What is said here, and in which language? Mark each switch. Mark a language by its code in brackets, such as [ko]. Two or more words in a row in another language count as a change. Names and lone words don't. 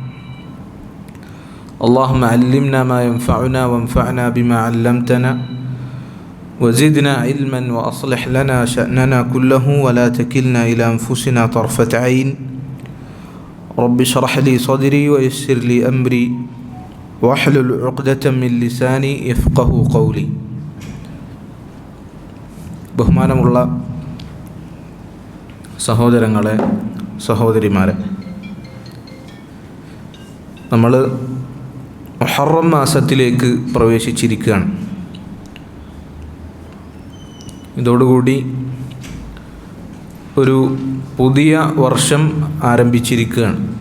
[ar] اللهم علمنا ما ينفعنا، وانفعنا بما علمتنا، وزدنا علما، وأصلح لنا شأننا كله، ولا تكلنا إلى أنفسنا طرفة عين. رب اشرح لي صدري ويسر لي أمري واحلل عقدة من لساني يفقه قولي. [ml] ബഹുമാനമുള്ള സഹോദരങ്ങളെ, സഹോദരിമാരെ, നമ്മൾ മുഹറം മാസത്തിലേക്ക് പ്രവേശിച്ചിരിക്കുകയാണ്. ഇതോടുകൂടി ഒരു പുതിയ വർഷം ആരംഭിച്ചിരിക്കുകയാണ്.